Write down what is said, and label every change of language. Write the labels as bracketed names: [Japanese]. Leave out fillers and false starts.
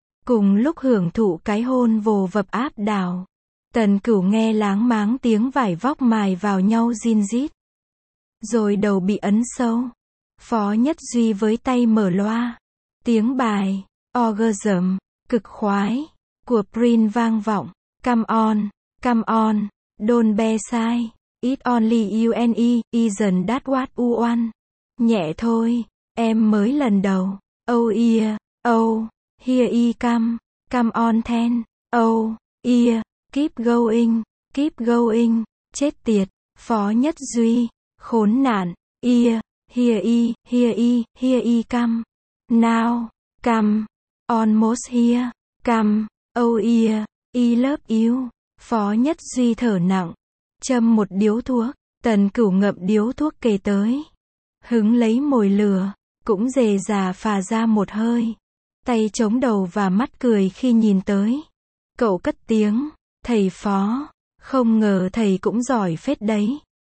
[Vietnamese] Cùng lúc hưởng thụ cái hôn vồ vập áp đảo, Tần Cửu nghe láng máng tiếng vải vóc mài vào nhau rin rít, rồi đầu bị ấn sâu. Phó Nhất Duy với tay mở loa, tiếng bài orgasm cực khoái của Prince vang vọng. [English] Come on, come on, don't be shy, it's only you and me, isn't that what you want? [Vietnamese] Nhẹ thôi, em mới lần đầu. [English] Oh yeah, oh, here he come, come on then. Oh yeah, keep going, keep going. [Vietnamese] Chết tiệt, Phó Nhất Duy, khốn nạn. [English] Yeah, here he come. Now, come, almost here, come. Oh yeah, he love you. [Vietnamese] Phó Nhất Duy thở nặng, châm một điếu thuốc. Tần Cửu ngậm điếu thuốc kề tới, hứng lấy mồi lửa, cũng dề dà phà ra một hơi. Tay chống đầu và mắt cười khi nhìn tới. Cậu cất tiếng, thầy Phó, không ngờ thầy cũng giỏi phết đấy.